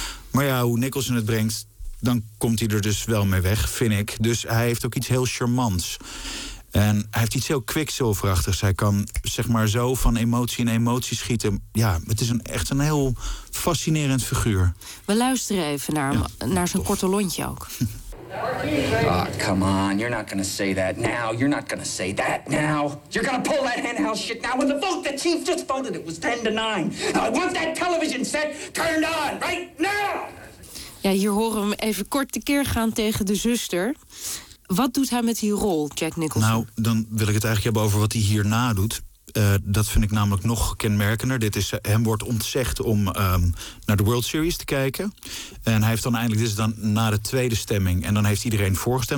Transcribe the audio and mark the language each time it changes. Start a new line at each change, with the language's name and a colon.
Dutch: Maar ja, hoe Nicholson het brengt, dan komt hij er dus wel mee weg, vind ik. Dus hij heeft ook iets heel charmants. En hij heeft iets heel kwikzilverachtigs. Hij kan zeg maar zo van emotie in emotie schieten. Ja, het is echt een heel fascinerend figuur. We luisteren even naar, naar zijn korte lontje ook.
English: Oh, come on, you're not gonna say that now. You're not gonna say that now. You're gonna pull that henhouse shit now. When the vote the chief just voted, it was 10-9. I want that television set turned on right now!
Dutch: Ja, hier horen we hem even kort tekeer gaan tegen de zuster. Wat doet hij met die rol, Jack Nicholson? Nou, dan wil ik het eigenlijk hebben over wat hij hierna doet. Dat vind ik namelijk nog kenmerkender. Dit is, hem wordt ontzegd om naar de World Series te kijken. En hij heeft dan eindelijk, dit is dan na de tweede stemming. En dan heeft iedereen voorgestemd.